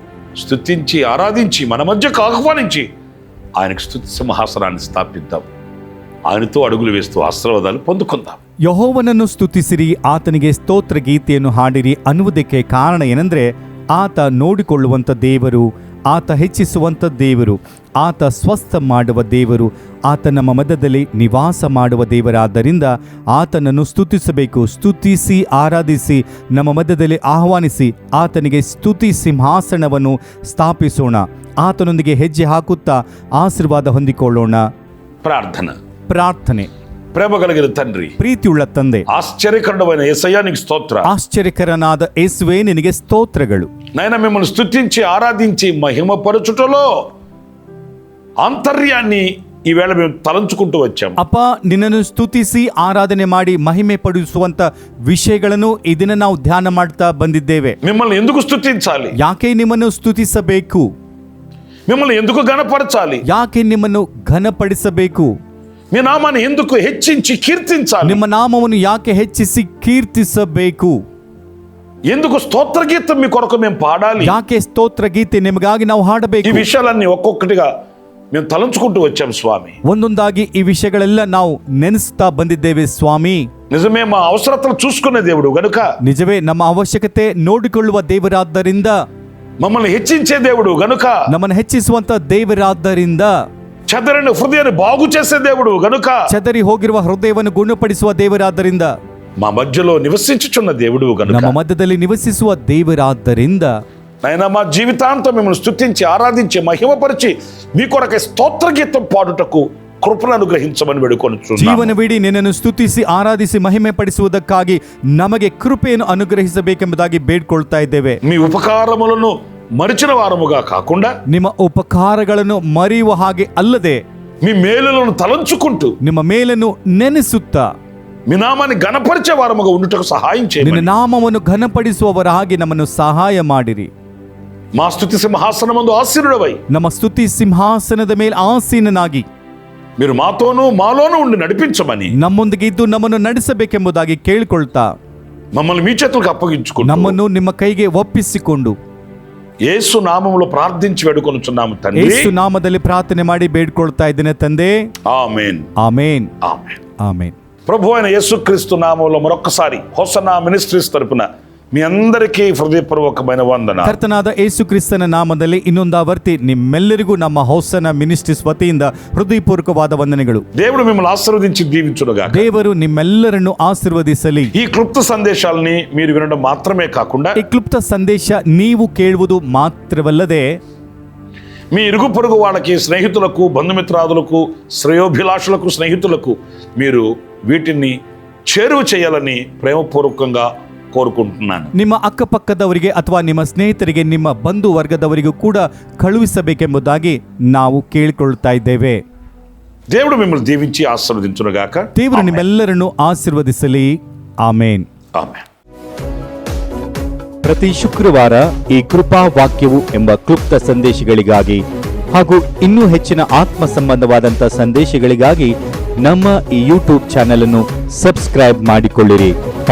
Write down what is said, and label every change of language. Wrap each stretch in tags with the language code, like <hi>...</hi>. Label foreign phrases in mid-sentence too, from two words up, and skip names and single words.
<te>స్తుతించి ఆరాధించి మన మధ్యకు ఆహ్వానించి ఆయనకు స్తుతి సింహాసనాన్ని స్థాపిద్దాం. ఆయనతో అడుగులు వేస్తూ ఆశీర్వాదాలు పొందుకుందాం.</te> <kn>ಯೆಹೋವನನ್ನು ಸ್ತುತಿಸಿರಿ, ಆತನಿಗೆ ಸ್ತೋತ್ರ ಗೀತೆಯನ್ನು ಹಾಡಿರಿ ಅನ್ನುವುದಕ್ಕೆ ಕಾರಣ ಏನೆಂದರೆ ಆತ ನೋಡಿಕೊಳ್ಳುವಂಥ ದೇವರು, ಆತ ಹೆಚ್ಚಿಸುವಂಥ ದೇವರು, ಆತ ಸ್ವಸ್ಥ ಮಾಡುವ ದೇವರು, ಆತ ನಮ್ಮ ಮಧ್ಯದಲ್ಲಿ ನಿವಾಸ ಮಾಡುವ ದೇವರಾದ್ದರಿಂದ ಆತನನ್ನು ಸ್ತುತಿಸಬೇಕು. ಸ್ತುತಿಸಿ ಆರಾಧಿಸಿ ನಮ್ಮ ಮಧ್ಯದಲ್ಲಿ ಆಹ್ವಾನಿಸಿ ಆತನಿಗೆ ಸ್ತುತಿ ಸಿಂಹಾಸನವನ್ನು ಸ್ಥಾಪಿಸೋಣ. ಆತನೊಂದಿಗೆ ಹೆಜ್ಜೆ ಹಾಕುತ್ತಾ ಆಶೀರ್ವಾದ ಹೊಂದಿಕೊಳ್ಳೋಣ. ಪ್ರಾರ್ಥನೆ.</kn> <te>ప్రేమ కలిగిన తండ్రి,</te> <kn>ಪ್ರೀತಿಯುಳ್ಳ ತಂದೆ,</kn> <te>ఆశ్చర్యకరుడమైన యేసయ్యా నీకు స్తోత్ర.</te> <kn>ಆಶ್ಚರ್ಯಕರನಾದ ಯೇಸುವೇ ನಿನಗೆ ಸ್ತೋತ್ರಗಳು.</kn> <te>నాయన మిమ్మల్ని స్తుతించి ఆరాధించి మహిమపరచుటలో ఆంతర్యాన్ని ఈవేళ మేము తలంచుకుంటూ వచ్చాము.</te> <kn>ಅಪ್ಪ, ನಿನ್ನನ್ನು ಸ್ತುತಿಸಿ ಆರಾಧನೆ ಮಾಡಿ ಮಹಿಮೆ ಪಡಿಸುವಂತ ವಿಷಯಗಳನ್ನು ಈ ದಿನ ನಾವು ಧ್ಯಾನ ಮಾಡ್ತಾ ಬಂದಿದ್ದೇವೆ.</kn> <te>మిమ్మల్ని ఎందుకు స్తుతించాలి?</te> <kn>ಯಾಕೆ ನಿಮ್ಮನ್ನು ಸ್ತುತಿಸಬೇಕು?</kn> <te>మిమ్మల్ని ఎందుకు ఘనపరచాలి?</te> <kn>ಯಾಕೆ ನಿಮ್ಮನ್ನು ಘನಪಡಿಸಬೇಕು?</kn> <te>మీ నామాన్ని ఎందుకు హెచ్చించి కీర్తించాలి?</te> <kn>ನಿಮ್ಮ ನಾಮವನ್ನು ಯಾಕೆ ಹೆಚ್ಚಿಸಿ ಕೀರ್ತಿಸಬೇಕು?</kn> <te>ఎందుకు స్తోత్ర గీతం మీ కొరకు మేము పాడాలి?</te> <kn>ಯಾಕೆ ಸ್ತೋತ್ರ ಗೀತೆ ನಿಮಗಾಗಿ ನಾವು</kn> <te>ఈ</te> <kn>ಹಾಡಬೇಕು?</kn> <te>విషయాలన్నీ ఒక్కొక్కటిగా మేము తలంచుకుంటూ వచ్చాం స్వామి.</te> <kn>ಒಂದೊಂದಾಗಿ ಈ ವಿಷಯಗಳೆಲ್ಲ ನಾವು ನೆನೆಸ್ತಾ ಬಂದಿದ್ದೇವೆ ಸ್ವಾಮಿ.</kn> <te>నిజమే, మా అవసరతలు చూసుకునే దేవుడు గనుక,</te> <kn>ನಿಜವೇ ನಮ್ಮ ಅವಶ್ಯಕತೆ ನೋಡಿಕೊಳ್ಳುವ ದೇವರಾದ್ದರಿಂದ,</kn> <te>మమ్మల్ని హెచ్చించే దేవుడు గనుక,</te> <kn>ನಮ್ಮನ್ನು ಹೆಚ್ಚಿಸುವಂತ ದೇವರಾದ್ದರಿಂದ,</kn> <te>చెదరని హృదయాన్ని బాగు చేసే దేవుడు గనుక,</te> <kn>ಚದರಿ ಹೋಗಿರುವ ಹೃದಯವನ್ನು ಗುಣಪಡಿಸುವ ದೇವರಾದ್ದರಿಂದ,</kn> <te>మా మధ్యలో నివసించుచున్న దేవుడు గనుక,</te> <kn>ನಮ್ಮ ಮಧ್ಯದಲ್ಲಿ ನಿವಸಿಸುವ ದೇವರಾದ್ದರಿಂದ</kn> <te>నాయనా మా జీవితాంతం మిమ్మల్ని స్తుతించి ఆరాధించి మహిమపరిచి మీ కొరకై స్తోత్ర గీతం పాడుటకు కృపను అనుగ్రహించమని వేడుకొనుచున్నాము.</te> <kn>ಜೀವನವಿಡೀ ನಿನ್ನನ್ನು ಸ್ತುತಿಸಿ ಆರಾಧಿಸಿ ಮಹಿಮೆ ಪಡಿಸುವುದಕ್ಕಾಗಿ ನಮಗೆ ಕೃಪೆಯನ್ನು ಅನುಗ್ರಹಿಸಬೇಕೆಂಬುದಾಗಿ ಬೇಡ್ಕೊಳ್ತಾ ಇದ್ದೇವೆ.</kn> <te>మీ ఉపకారములను మరిచిన వారముగా కాకుండా,</te> <kn>ನಿಮ್ಮ ಉಪಕಾರಗಳನ್ನು ಮರೆಯುವ ಹಾಗೆ ಅಲ್ಲದೆ,</kn> <te>మీ మేలులను తలంచుకుంటూ</te> <kn>ನಿಮ್ಮ ಮೇಲನ್ನು ನೆನೆಸುತ್ತಾ</kn> <te>మీ నామాన్ని ఘనపరిచే వారముగా ఉండుటకు సహాయం</te> <kn>ನಿನ್ನ</kn> <te>చేయమని,</te> <kn>ನಾಮವನ್ನು ಘನಪಡಿಸುವವರ ಹಾಗೆ ನಮ್ಮನ್ನು ಸಹಾಯ ಮಾಡಿರಿ.</kn> <te>మా స్తుతి సింహాసనమందు ఆసీనుడవై</te> <kn>ನಮ್ಮ ಸ್ತುತಿ ಸಿಂಹಾಸನದ ಮೇಲೆ ಆಸೀನನಾಗಿ</kn> <te>మీరు మాతోనూ మాలోనూ ఉండి నడిపించమని,</te> <kn>ನಮ್ಮೊಂದಿಗೆ ಇದ್ದು ನಮ್ಮನ್ನು ನಡೆಸಬೇಕೆಂಬುದಾಗಿ ಕೇಳಿಕೊಳ್ತಾ</kn> <te>మమ్మల్ని మీ చేతులకు అప్పగించుకుంటూ</te> <kn>ನಮ್ಮನ್ನು ನಿಮ್ಮ ಕೈಗೆ ಒಪ್ಪಿಸಿಕೊಂಡು</kn> <te>యేసు నామములో ప్రార్థించి వేడుకొనుచున్నాము తండ్రి.</te> <kn>ಯೇಸು ನಾಮದಲ್ಲಿ ಪ್ರಾರ್ಥನೆ ಮಾಡಿ ಬೇಡ್ಕೊಳ್ತಾ ಇದ್ದೇನೆ ತಂದೆ.</kn> <te>ఆమేన్,</te> <kn>ಆಮೇನ್,</kn> <te>ఆమేన్.</te> <kn>ಆಮೇನ್.</kn> <te>ప్రభు అయిన యేసుక్రీస్తు నామములో మరొకసారి హోసన్నా మినిస్ట్రీస్ తరపున మీ అందరికీ హృదయపూర్వకమైన వందన.</te> <kn>ಕರ್ತನಾದ ಯೇಸು ಕ್ರಿಸ್ತನ ನಾಮದಲ್ಲಿ ಇನ್ನೊಂದಾವರ್ತಿ ನಿಮ್ಮೆಲ್ಲರಿಗೂ ನಮ್ಮ ಹೊಸನ ಮಿನಿಸ್ಟ್ರೀಸ್ ವತಿಯಿಂದ ಹೃದಯಪೂರ್ವಕವಾದ ವಂದನೆಗಳು.</kn> <te>దేవుడు మిమ్మల్ని ఆశీర్వదించి దీవించునుగాక.</te> <kn>ದೇವರು ನಿಮ್ಮೆಲ್ಲರನ್ನು ಆಶೀರ್ವದಿಸಲಿ.</kn> <te>ఈ క్లుప్త సందేశాలని మీరు వినడం మాత్రమే కాకుండా,</te> <kn>ಈ ಕ್ಲುಪ್ತ ಸಂದೇಶ ನೀವು ಕೇಳುವುದು ಮಾತ್ರವಲ್ಲದೆ</kn> <te>మీ ఇరుగు పొరుగు వాళ్ళకి, స్నేహితులకు, బంధుమిత్రాదులకు, శ్రేయోభిలాషులకు, స్నేహితులకు మీరు వీటిని చేరువ చేయాలని ప్రేమపూర్వకంగా ಕೋರುకుంటున్నాను.</te> <kn>ನಿಮ್ಮ ಅಕ್ಕಪಕ್ಕದವರಿಗೆ ಅಥವಾ ನಿಮ್ಮ ಸ್ನೇಹಿತರಿಗೆ, ನಿಮ್ಮ ಬಂಧು ವರ್ಗದವರಿಗೂ ಕೂಡ ಕಳುಹಿಸಬೇಕೆಂಬುದಾಗಿ ನಾವು ಕೇಳಿಕೊಳ್ಳುತ್ತಾ ಇದ್ದೇವೆ.</kn> <te>దేవుడు మిమ్మల్ని దీవించి ఆశీర్వదించునుగాక.</te> <kn>ದೇವರು ನಿಮ್ಮೆಲ್ಲರನ್ನು ಆಶೀರ್ವದಿಸಲಿ. ಆಮೇನ್. ಆಮೆನ್. ಪ್ರತಿ ಶುಕ್ರವಾರ ಈ ಕೃಪಾ ವಾಕ್ಯವು ಎಂಬ ಕ್ಲುಪ್ತ ಸಂದೇಶಗಳಿಗಾಗಿ ಹಾಗೂ ಇನ್ನೂ ಹೆಚ್ಚಿನ ಆತ್ಮ ಸಂಬಂಧವಾದಂಥ ಸಂದೇಶಗಳಿಗಾಗಿ ನಮ್ಮ ಈ ಯೂಟ್ಯೂಬ್ ಚಾನೆಲ್ ಅನ್ನು ಸಬ್ಸ್ಕ್ರೈಬ್ ಮಾಡಿಕೊಳ್ಳಿರಿ.</kn>